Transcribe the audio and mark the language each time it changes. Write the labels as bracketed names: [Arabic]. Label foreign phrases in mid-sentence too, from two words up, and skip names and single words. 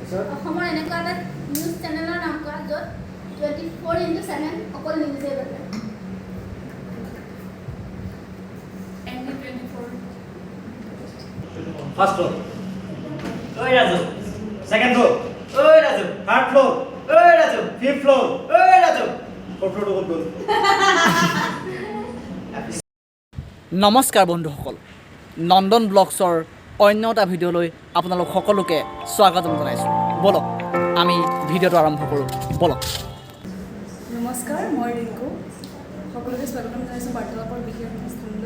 [Assamese] অসমৰ এনেকুৱা এটা নিউজ চেনেলৰ নাম কোৱা য'ত 24/7 অকল নিউজে বাজে। ND24 [English] first floor [Bangla] ওই রাজু [English] second floor [Bangla] ওই রাজু [English] third floor [Bangla] ওই রাজু [English] fifth floor [Bangla] ওই রাজু [English] fourth floor [Bangla] ওপর গল। [Assamese] নমস্কাৰ বন্ধুসকল, নন্দন ব্লগছৰ অন্য এটা ভিডিঅ'লৈ আপোনালোক সকলোকে স্বাগতম জনাইছোঁ। বলক আমি ভিডিঅ'টো আৰম্ভ কৰোঁ, বলক। নমস্কাৰ, মই ৰিংকু, সকলোকে স্বাগতম জনাইছোঁ বাৰ্তালাপৰ বিশেষ অনুষ্ঠানলৈ।